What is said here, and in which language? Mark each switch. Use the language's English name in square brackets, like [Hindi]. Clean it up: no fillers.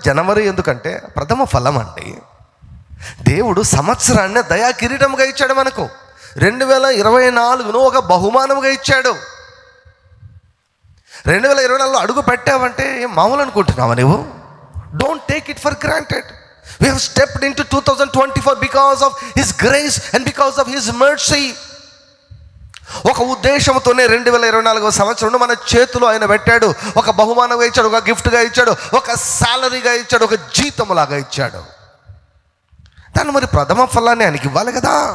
[Telugu] జనవరి ఎందుకంటే ప్రథమ ఫలం అండి. దేవుడు సంవత్సరాన్ని దయా కిరీటముగా ఇచ్చాడు మనకు. 2024ను ఒక బహుమానముగా ఇచ్చాడు. 2024లో అడుగు పెట్టావంటే మామూలు అనుకుంటున్నావా నువ్వు? [English] Don't take it for granted. We have stepped into 2024 because of His grace and because of His mercy. [Telugu] ఒక ఉద్దేశంతోనే 2024వ సంవత్సరం మన చేతిలో ఆయన పెట్టాడు. ఒక బహుమానంగా ఇచ్చాడు, ఒక గిఫ్ట్గా ఇచ్చాడు, ఒక సాలరీగా ఇచ్చాడు, ఒక జీతంలాగా ఇచ్చాడు. దాన్ని మరి ప్రథమ ఫలాన్ని ఆయనకి ఇవ్వాలి కదా.